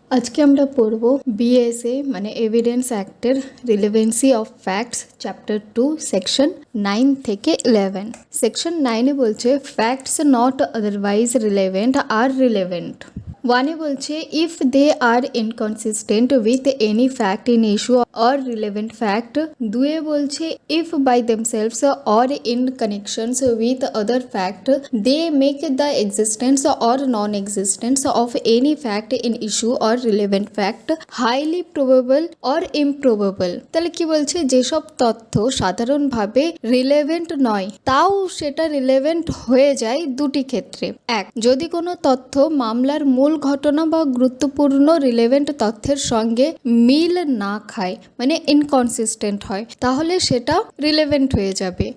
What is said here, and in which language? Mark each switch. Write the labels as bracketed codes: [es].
[bn] আজকে আমরা পড়ব BSA মানে evidence অ্যাক্টের relevancy of facts chapter 2 section 9 থেকে 11। [en] Section 9 বলছে facts not otherwise relevant are relevant. 1 বলছে if they are inconsistent with any fact in issue or relevant fact। 2 বলছে if by themselves or in connections with other fact they make the existence or non-existence of any fact in issue or relevant fact highly probable or improbable। [bn] তাহলে কি বলছে যেসব তথ্য সাধারণভাবে relevant নয় তাও সেটা রিলেভেন্ট হয়ে যায় দুটি ক্ষেত্রে। এক, যদি কোনো তথ্য মামলার মূল ঘটনা বা গুরুত্বপূর্ণ রিলেভেন্ট তথ্যের সঙ্গে মিল না খায় মানে ইনকনসিস্টেন্ট হয় তাহলে সেটা রিলেভেন্ট হয়ে যাবে।